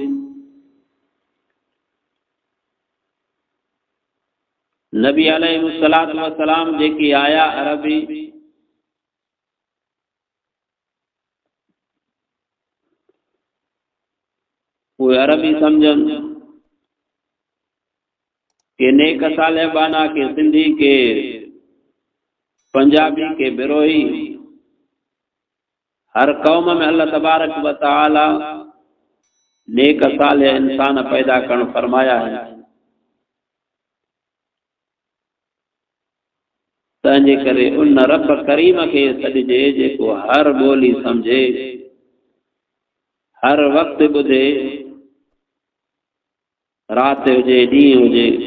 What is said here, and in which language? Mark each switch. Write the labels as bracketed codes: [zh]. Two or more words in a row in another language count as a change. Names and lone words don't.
[sd] नबी [ar] عليه الصلاة والسلام [sd] जेकी आया अरबी, उहे अरबी सम्झनि, के नेक सालिबाना, के सिंधी, के पंजाबी, के बिरोही। हर कौम में अल्लाह [ar] تبارك وتعالى [sd] नेक सालिह इंसान पैदा करण फरमाया है। तंहिंजे करे उन रब करीम खे सॾिजे जेको हर ॿोली सम्झे, हर वक़्तु ॿुधे, राति हुजे ॾींहुं हुजे।